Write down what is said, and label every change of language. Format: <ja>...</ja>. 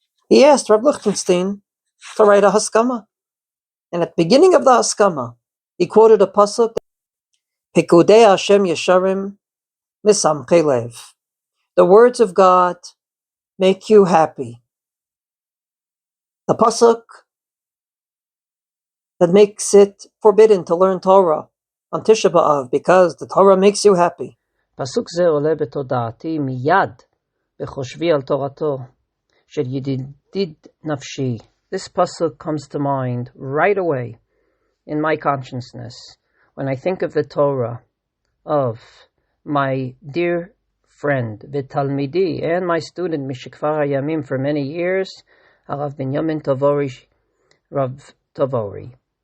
<en>He asked Rav Lichtenstein to write a Haskama. And at the beginning of the Haskama, he quoted a pasuk, Pikudei Hashem Yesharim Misamchei Lev. The words of God make you happy. The pasuk that makes it forbidden to learn Torah on Tisha B'Av because the Torah makes you happy.</en> <he>פסוק זה עולה בתודעתי מיד בחושבי על תורתו של ידיד נפשי.</he> <en>This pasuk comes to mind right away in my consciousness when I think of the Torah of my dear friend v'talmidi and my student Mishikvar Hayamim for many years, Rav Binyamin Rav Tabory.</en>